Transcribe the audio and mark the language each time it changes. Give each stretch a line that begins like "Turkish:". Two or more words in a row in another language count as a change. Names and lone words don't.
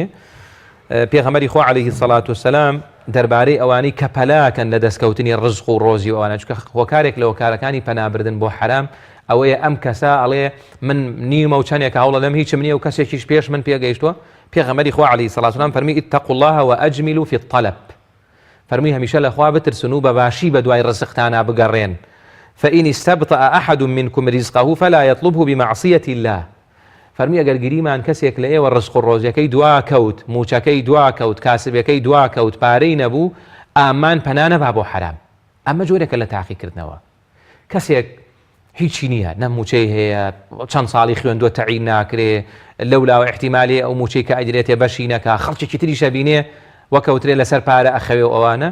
Central Kurdish: پێغەمبەری خۆ
Arabic: عەلەیهی سەڵات وسەلام
Central Kurdish: دەربارەی ئەوانەی کە پەلاکەن لە دەستکەوتنی ڕزق و ڕۆزی و ئەوانە، چونکە هۆکارێک لە هۆکارەکانی پەنابردن بۆ حرام ئەوەیە ئەم کەسە ئەڵێ من نیمە و چەندێک هەوڵە لەم هیچم نییە و کەسێکیش پێش من پێگەیشتووە. پێغەمبەری خۆ
Arabic: عەلەیهی سەڵات وسەلام
Central Kurdish: فەرمی
Arabic: اتقوا الله وأجملوا في الطلب،
Central Kurdish: فەرمی هەمیشە لە خوا بترسن و بەباشی بە دوای ڕزقتانە بگەڕێن.
Arabic: فإن استبطأ أحد منكم رزقه فلا يطلبه بمعصية الله.
Central Kurdish: فەرمی ئەگەر گریمان کەسێک لە ئێوە ڕزق و ڕۆزیەکەی دوا کەوت، موچەکەی دوا کەوت، کاسبەکەی دوا کەوت، پارەی نەبوو، ئامان پەنا نەبا بۆ حرام. ئەمە جۆرێکە لە تاقیکردنەوە. کەسێک هیچی نییە، نە موچەی هەیە، چەند ساڵی خوێندووە تەعین ناکرێ، لەولاوە احتیمالی ئەو موچەی کە ئەدرێتێ بەشی نەکا، خەڵکێکی تریشە بینێ وەکەوترێ لەسەر پارە ئەخەوێ و ئەوانە.